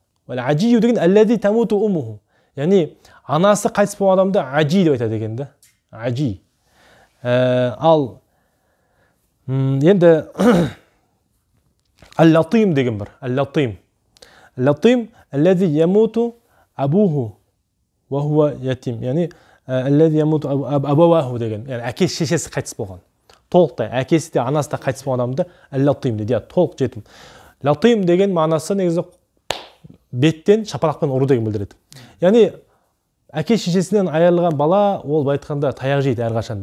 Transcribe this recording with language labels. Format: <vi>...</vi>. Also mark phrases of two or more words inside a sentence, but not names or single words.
<ar>والعجي</ar> <kk>деген</kk> <ar>الذي تموت أمه.</ar> <kk>Яғни анасы қайтыс болған адамды ажи деп айтады екен да. Ажи. Ал енді Ал-Латим деген бар.</kk> <ar>اللطيم. اللطيم الذي يموت أبوه وهو يتيم.</ar> <kk>Яғни</kk> <ar>الذي يموت أبواه</ar> <kk>деген. Яғни әкесі шешесі қайтыс болған. Толықтай әкесі де анасы да қайтыс болған адамды Ал-Латим дейді. Толық жетім. Латим деген мағынасы негізі беттен шапалақпен ұру деген білдіреді. Яғни әке шешесінен айырылған бала ол былай айтқанда таяқ жейді әрқашанда.</kk>